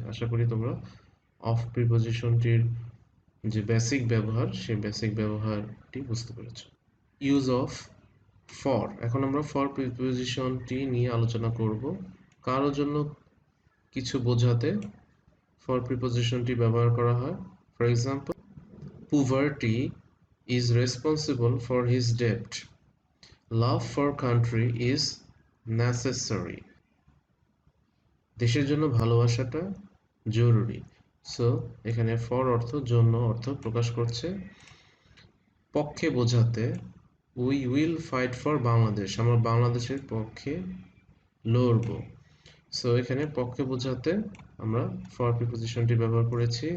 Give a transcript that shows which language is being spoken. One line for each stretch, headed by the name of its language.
Bangla: আশা করি তোমরা অফ প্রিপোজিশনটির যে বেসিক ব্যবহার সেই বেসিক ব্যবহারটি বুঝতে পেরেছো।
English: Use of for.
Bangla: এখন আমরা ফর প্রিপোজিশনটি নিয়ে আলোচনা করব। কারোর জন্য কিছু বোঝাতে ফর প্রিপোজিশনটি ব্যবহার করা হয়।
English: For example poverty is responsible for his debt. Love for country is necessary.
Bangla: দেশের জন্য ভালোবাসাটা জরুরি। সো এখানে ফর অর্থ জন্য অর্থ প্রকাশ করছে। পক্ষে বোঝাতে
English: We will fight for Bangladesh.
Bangla: আমরা বাংলাদেশের পক্ষে লড়ব। সো এখানে পক্ষে বোঝাতে আমরা ফর প্রিপোজিশনটি ব্যবহার করেছি।